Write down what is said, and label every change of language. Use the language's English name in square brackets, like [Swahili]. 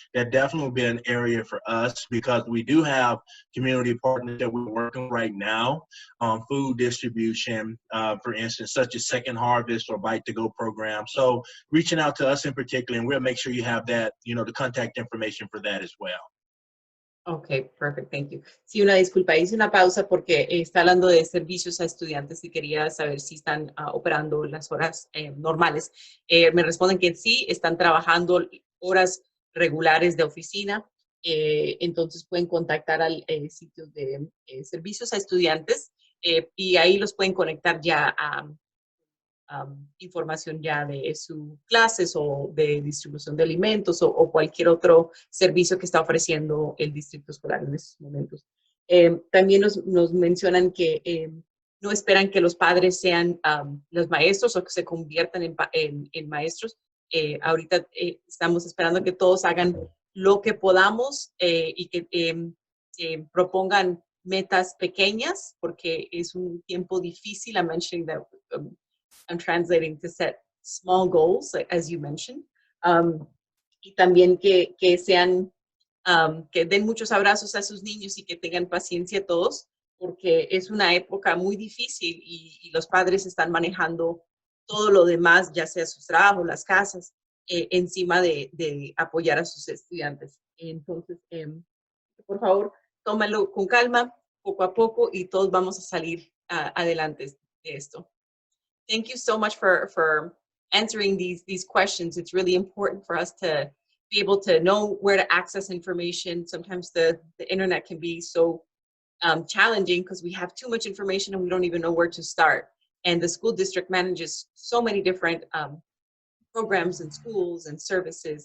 [English] That definitely will be an area for us because we do have community partners that we're working right now on food distribution, for instance, such as Second Harvest or Bite to Go program. So reaching out to us in particular, and we'll make sure you have that, the contact information for that as well. Ok, perfect, thank you. [Spanish] Sí, una disculpa, hice una pausa porque está hablando de servicios a estudiantes y quería saber si están operando las horas normales. Me responden que sí, están trabajando horas regulares de oficina, entonces pueden contactar al sitio de servicios a estudiantes y ahí los pueden conectar ya a información ya de sus clases o de distribución de alimentos o cualquier otro servicio que está ofreciendo el distrito escolar en estos momentos. También nos mencionan que no esperan que los padres sean los maestros o que se conviertan en maestros. Ahorita estamos esperando que todos hagan lo que podamos y que propongan metas pequeñas porque es un tiempo difícil. [English] I'm mentioning that I'm translating to set small goals, as you mentioned. [Spanish] Y también que sean, que den muchos abrazos a sus niños y que tengan paciencia todos, porque es una época muy difícil y los padres están manejando todo lo demás, ya sea sus trabajos, las casas, encima de apoyar a sus estudiantes. Entonces, por favor, tómalo con calma, poco a poco, y todos vamos a salir adelante de esto. [English] Thank you so much for answering these questions. It's really important for us to be able to know where to access information. Sometimes the internet can be so challenging because we have too much information and we don't even know where to start. And the school district manages so many different programs and schools and services.